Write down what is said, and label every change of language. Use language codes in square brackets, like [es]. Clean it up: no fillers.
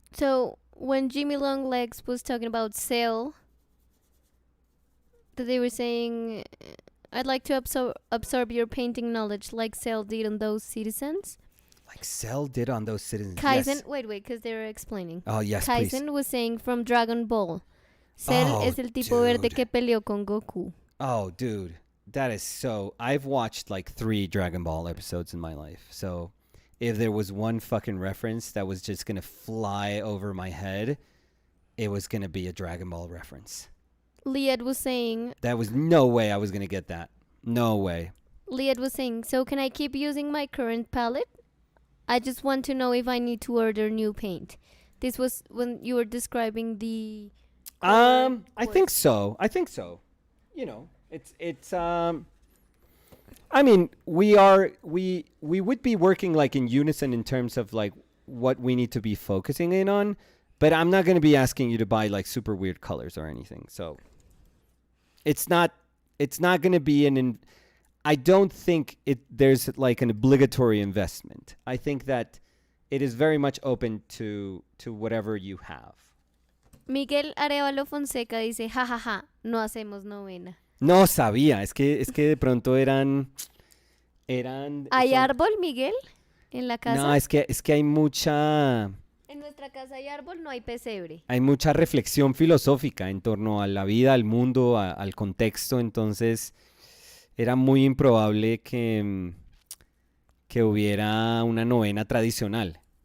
[en] So when Jimmy Longlegs was talking about sale, that they were saying I'd like to absorb your painting knowledge like Cell did on those citizens. Like Cell did on those citizens. Kaizen, Yes. wait, because they're explaining. Oh, yes, please. Kaizen was saying from Dragon Ball. [es] Cell es el tipo verde que peleó con Goku. [en] Oh, dude. That is so... I've watched like 3 Dragon Ball episodes in my life. So if there was one fucking reference that was just going to fly over my head, it was going to be a Dragon Ball reference. Liad was saying... That was no way I was going to get that. No way. Liad was saying, so can I keep using my current palette? I just want to know if I need to order new paint. This was when you were describing the... I think so. You know, it's I mean, we would be working like in unison in terms of like what we need to be focusing in on, but I'm not going to be asking you to buy like super weird colors or anything. So it's not going to be I don't think there's like an obligatory investment. I think that it is very much open to whatever you have. [es] Miguel Arevalo Fonseca dice, jajaja, no hacemos novena. No sabía, es que de pronto eran ¿Hay árbol, Miguel, en la casa? No, es que hay mucha... En nuestra casa hay árbol, no hay pesebre. Hay mucha reflexión filosófica en torno a la vida, al mundo, al contexto, entonces era muy improbable que hubiera una novena tradicional.